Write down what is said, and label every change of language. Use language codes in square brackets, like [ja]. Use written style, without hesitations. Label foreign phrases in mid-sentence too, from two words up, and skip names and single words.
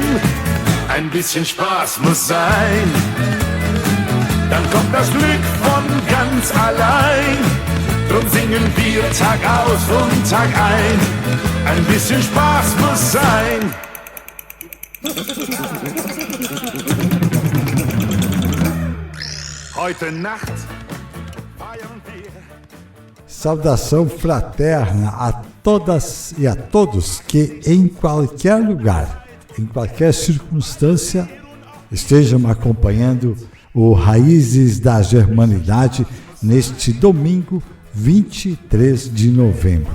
[de] Ein bisschen Spaß muss sein, dann kommt das Glück von ganz allein. Drum singen wir Tag aus und Tag ein. Ein bisschen Spaß muss sein. Heute Nacht feiern wir. [pt] Saudação fraterna a todas e a todos que em qualquer lugar, em qualquer circunstância, estejam acompanhando o Raízes da Germanidade neste domingo 23 de novembro.